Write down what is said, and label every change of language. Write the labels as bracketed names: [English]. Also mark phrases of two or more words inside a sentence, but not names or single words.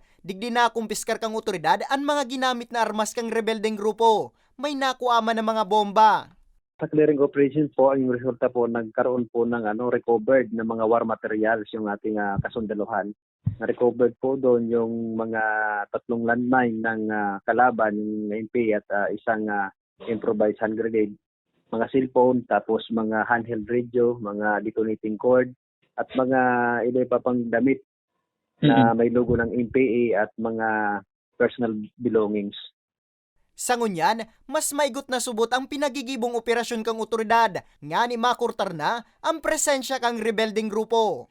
[Bikol] Digdi na kumpiskar kang otoridad ang mga ginamit na armas kang rebeldeng grupo. [Filipino] May nakuama ng mga bomba. Sa clearing operation po, ang resulta po, nagkaroon po ng recovered na mga [English] war materials [Filipino] yung ating kasundaluhan. Na-recovered po doon yung mga 3 landmine ng kalaban, yung NP at isang [English] improvised hand grenade, [Filipino] mga cellphone, tapos mga [English] handheld radio, [Filipino] mga [English] detonating cord, [Filipino] at mga iba pa pang damit na may logo ng NPA at mga [English] personal belongings. [Bikol] Sa ngunyan, mas maigot na subot ang pinagigibong operasyon kang otoridad, nga ni makurtar na ang presensya kang rebeldeng grupo.